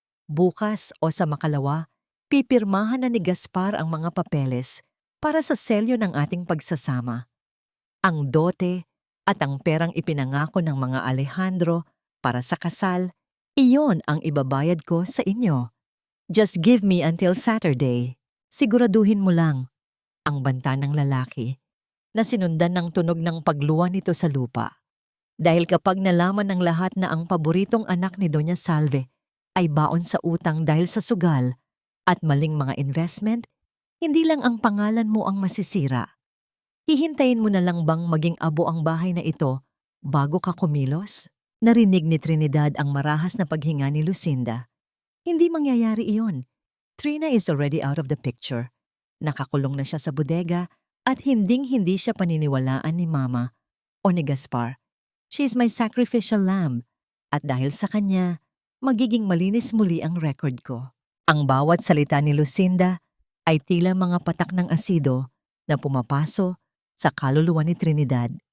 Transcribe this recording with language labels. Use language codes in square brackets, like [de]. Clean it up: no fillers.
[tl] Bukas o sa makalawa, pipirmahan na ni Gaspar ang mga papeles para sa selyo ng ating pagsasama. Ang dote at ang perang ipinangako ng mga Alejandro para sa kasal, iyon ang ibabayad ko sa inyo. [en] Just give me until Saturday. [tl] Siguraduhin mo lang, ang banta ng lalaki, na sinundan ng tunog ng pagluwa nito sa lupa. Dahil kapag nalaman ng lahat na ang paboritong anak ni Doña Salve ay baon sa utang dahil sa sugal at maling mga investment, hindi lang ang pangalan mo ang masisira. Hihintayin mo na lang bang maging abo ang bahay na ito bago ka kumilos? Narinig ni Trinidad ang marahas na paghinga ni Lucinda. Hindi mangyayari iyon. [en] Trina is already out of the picture. [tl] Nakakulong na siya sa bodega at hinding-hindi siya paniniwalaan ni Mama o ni Gaspar. [en] She is my sacrificial lamb [tl] at dahil sa kanya, magiging malinis muli ang record ko. Ang bawat salita ni Lucinda ay tila mga patak ng asido na pumapaso sa kaluluwa ni Trinidad.